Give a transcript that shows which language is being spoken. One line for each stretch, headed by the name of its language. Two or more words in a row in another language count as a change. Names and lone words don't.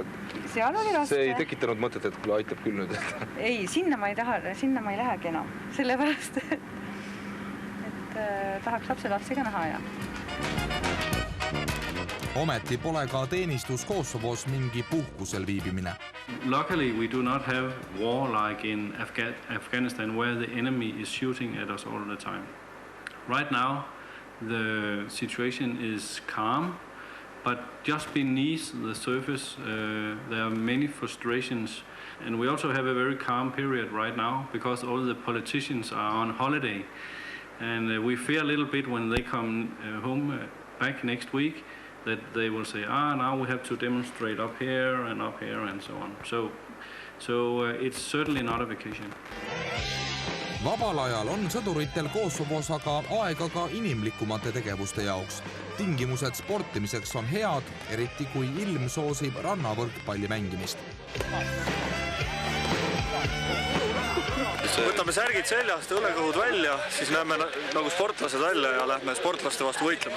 Estonian: Seal oli raske. See ei tekitanud mõtet, et küll aitab küll nüüd. Ei, sinna ma ei lähegi enam. Sellepärast, et tahaks lapsi ka näha ja. Ometi pole ka teenistus Kosovos mingi puhkusel viibimine.
English: Luckily, we do not have war like in Afghanistan where the enemy is shooting at us all the time. Right now, the situation is calm, but just beneath the surface, there are many frustrations. And we also have a very calm period right now because all the politicians are on holiday. And we fear a little bit when they come home back next week, that they will say, now we have to demonstrate up here and so on. So it's certainly not a vacation.
Estonian: Vabal ajal on sõduritel Kosovos aga aega ka inimlikumate tegevuste jaoks. Tingimused sportimiseks on head, eriti kui ilm soosib rannavõrkpalli mängimist. Võtame särgid seljast, õlekõhud välja, siis näeme nagu sportlased välja ja lähme sportlaste vastu võitlema.